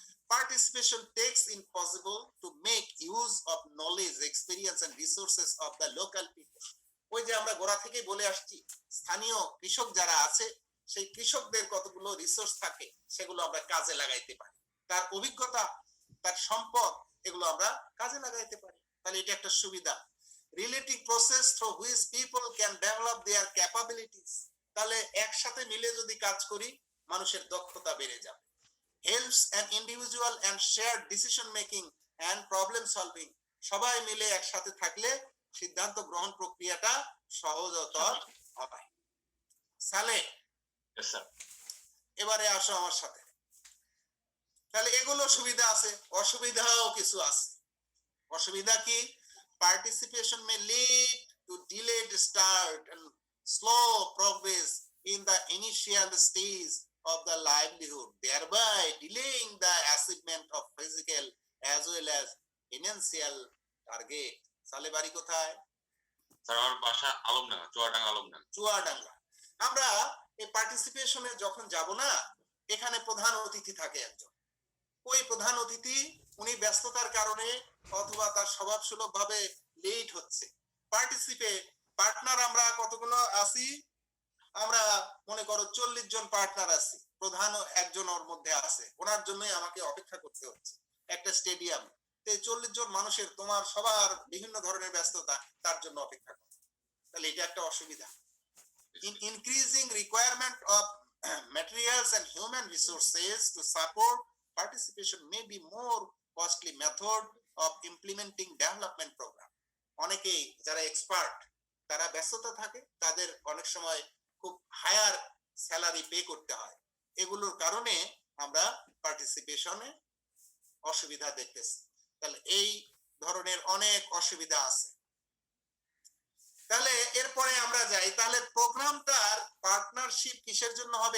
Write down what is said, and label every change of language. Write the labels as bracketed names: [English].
[English] Participation takes it possible to make use of knowledge, experience and resources of the local people. [Bangla] ওই যে আমরা গোড়া থেকেই বলে আসছি, স্থানীয় কৃষক যারা আছে সেই কৃষকদের কতগুলো রিসোর্স থাকে, সেগুলো আমরা কাজে লাগাইতে পারি। তার অভিজ্ঞতা, তার সম্পদ, এগুলো আমরা কাজে লাগাইতে পারি। তাহলে এটা একটা সুবিধা। [English] relative process through which people can develop their capabilities, [Bangla] তাহলে একসাথে মিলে যদি কাজ করি মানুষের দক্ষতা বেড়ে যাবে। [English] helps an individual and shared decision making and problem solving, [Bangla] সবাই মিলে একসাথে থাকলে সিদ্ধান্ত গ্রহণ প্রক্রিয়াটা সহজতর হবে। সালে [English] Yes, sir. [Bangla] এবারে আসো আমার সাথে। তাহলে এগুলো সুবিধা আছে, অসুবিধাও কিছু আছে। অসুবিধা কি? [English] Participation may lead to delayed start and slow progress in the initial stage of the livelihood, thereby delaying the achievement of physical as well as financial target. [Bangla] সালে বাড়ি কোথায়? স্যার আমার বাসা আলমডাঙ্গা, চুয়াডাঙ্গা আলমডাঙ্গা। চুয়াডাঙ্গা। আমরা এই পার্টিসিপেশনে যখন যাব না, এখানে প্রধান অতিথি থাকে একজন। ওই প্রধান অতিথি উনি ব্যস্ততার কারণে অথবা তার স্বভাবসুলভ ভাবে লেট হচ্ছে। পার্টনার আমরা কতগুলো আছি? আমরা মনে করো 40 জন পার্টনার আছি, প্রধান একজন ওর মধ্যে আছে, ওনার জন্যই আমাকে অপেক্ষা করতে হচ্ছে একটা স্টেডিয়ামে। এই 40 জন মানুষের, তোমার সবার বিভিন্ন ধরনের ব্যস্ততা, তার জন্য অপেক্ষা করো। তাহলে এটা একটা অসুবিধা। [English] Increasing requirement of materials and human resources to support participation may be more costly method of implementing development program. [Bangla] অনেকেই যারা এক্সপার্ট তারা ব্যস্ততা থাকে, তাদের অনেক সময় খুব হায়ার স্যালারি পে করতে হয়। এগুলোর কারণে আমরা পার্টিসিপেশনে অসুবিধা দেখতেছি। তাহলে এই ধরনের অনেক অসুবিধা আছে। তাহলে এরপরে আমরা যাই, তাহলে প্রোগ্রামটার পার্টনারশিপ কিসের জন্য হবে?